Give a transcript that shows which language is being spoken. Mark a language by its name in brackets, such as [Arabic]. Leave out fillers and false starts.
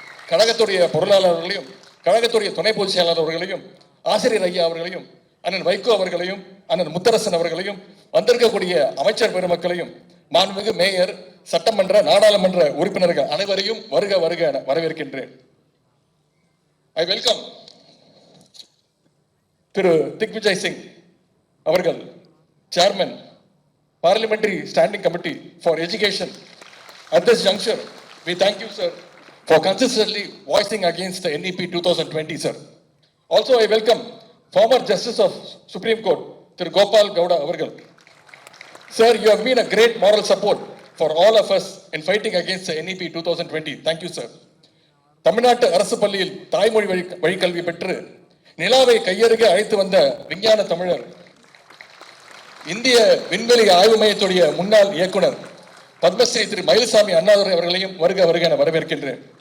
[Tamil] கழகத்துடைய பொருளாளர்களையும் கழகத்துடைய துணை பொதுச் செயலாளர் அவர்களையும் ஆசிரியர் ஐயா அவர்களையும் அண்ணன் வைகோ அவர்களையும் அண்ணன் முத்தரசன் அவர்களையும் வந்திருக்கக்கூடிய அமைச்சர் பெருமக்களையும் மாண்புமிகு மேயர், சட்டமன்ற, நாடாளுமன்ற உறுப்பினர்கள் அனைவரையும் வருக வருக என வரவேற்கின்றேன். [English] I welcome Thiru Digvijay Singh அவர்கள், chairman Parliamentary Standing Committee for Education. At this juncture, we thank you, sir, for consistently voicing against the NEP 2020, sir. Also, I welcome former Justice of Supreme Court, Thiru Gopal Gowda avargal. Sir, you have been a great moral support for all of us in fighting against the NEP 2020. Thank you, sir. [Tamil] தமிழ்நாட்டு அரசு பள்ளியில் தாய்மொழி வழிக்கல்வி பெற்று நிலாவை கையருகே அழைத்து வந்த விஞ்ஞான தமிழர், இந்திய விண்வெளி ஆய்வு மையத்துடைய முன்னாள் இயக்குனர் பத்மஸ்ரீ திரு மயில்சாமி அண்ணாதுரை அவர்களையும் வருக வருக என வரவேற்கின்றேன்.